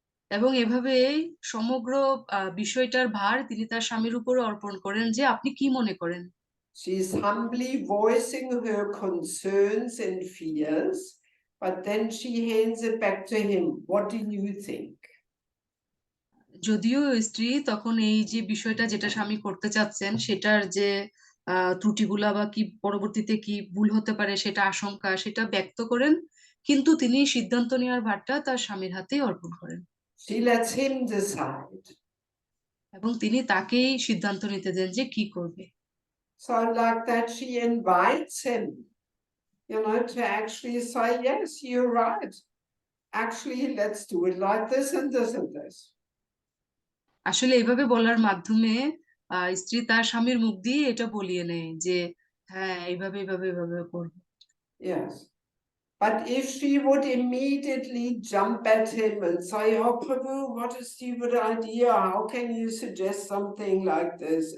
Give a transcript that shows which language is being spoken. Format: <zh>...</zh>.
<bn>এবং এভাবেই সমগ্র বিষয়টার ভার তিনি তার স্বামীর উপরে অর্পণ করেন যে আপনি কি মনে করেন।</bn> <en>She's humbly voicing her concerns and fears, but then she hands it back to him. "What do you think?"</en> <bn>যদিও স্ত্রী তখন এই যে বিষয়টা যেটা স্বামী করতে চাচ্ছেন সেটার যে ত্রুটিগুলা বা কি পরবর্তীতে কি ভুল হতে পারে সেটা আশঙ্কা সেটা ব্যক্ত করেন, কিন্তু তিনি সিদ্ধান্ত নেওয়ার ভারটা তার স্বামীর হাতেই অর্পণ করেন</bn> <en>She lets him decide.</en> <bn>এবং তিনি তাকেই সিদ্ধান্ত নিতে দেন যে কি করবে।</bn> <en>So like that, she invites him, to actually say, "Yes, you're right. Actually, let's do it like this and this and this."</en> <bn>আসলে এইভাবে বলার মাধ্যমে স্ত্রী তার স্বামীর মুখ দিয়ে এটা বলিয়ে নেয় যে হ্যাঁ এইভাবে এইভাবে এইভাবে করবে।</bn> <en>Yes. But if she would immediately jump at him and say, "Oh, Prabhu, what a stupid idea. How can you suggest something like this?"</en>